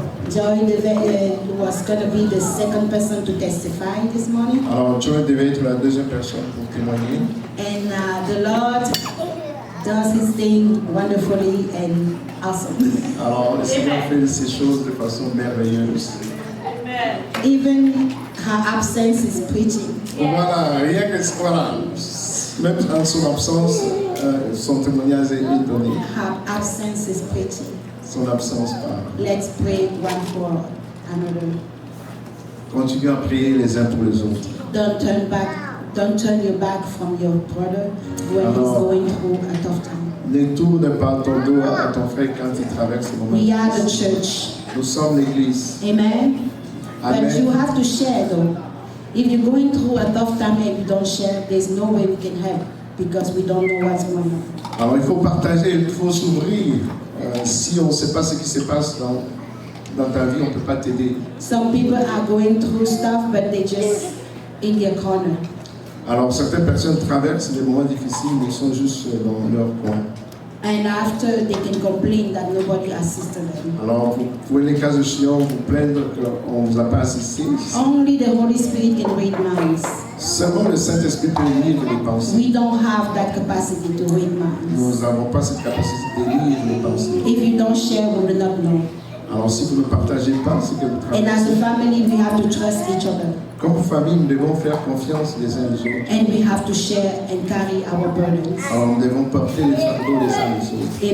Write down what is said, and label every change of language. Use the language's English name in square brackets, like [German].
[English] Joy was going to be the second person to testify this morning. [French] Alors, Joy devait être la deuxième personne pour témoigner. [English] And the Lord does his thing wonderfully and awesome. [French] Alors, le Seigneur fait ces choses de façon merveilleuse. [English] Even her absence is preaching. [French] Voilà, rien que voilà. Même en son absence, son témoignage est donné. [English] Her absence is preaching. [French] Son absence parle. [English] Let's pray one for another. [French] Continuez à prier les uns pour les autres. [English] Don't turn back. Don't turn your back from your brother when he's going through a tough time. [French] Ne tourne pas ton dos à ton frère quand il traverse le moment. [English] We are the church. [French] Nous sommes l'église. [English] Amen. [French] Amen. [English] But you have to share though. If you're going through a tough time and you don't share, there's no way we can help because we don't know what's going on. [French] Alors il faut partager, il faut s'ouvrir. Si on ne sait pas ce qui se passe dans ta vie, on ne peut pas t'aider. [English] Some people are going through stuff, but they just in their corner. [French] Alors certaines personnes traversent des moments difficiles, mais ils sont juste dans leur coin. [English] And after they can complain that nobody assisted them. [French] Alors vous pouvez les cas échéants vous plaindre qu'on ne vous a pas assisté. [English] Only the Holy Spirit can read minds. [French] Seulement le Saint-Esprit peut lire les pensées. [English] We don't have that capacity to read [French] Nous [English] minds. [French] n'avons pas cette capacité de lire les pensées. [English] If you don't share, we will not know. [French] Alors si vous ne partagez pas ce que vous [English] And as [French] traversez, [English] a family, we have to trust each other. [French] comme famille, nous devons faire confiance les uns les autres. [English] And we have to share and carry our burdens. [French] Alors nous devons porter les fardeaux les uns les autres.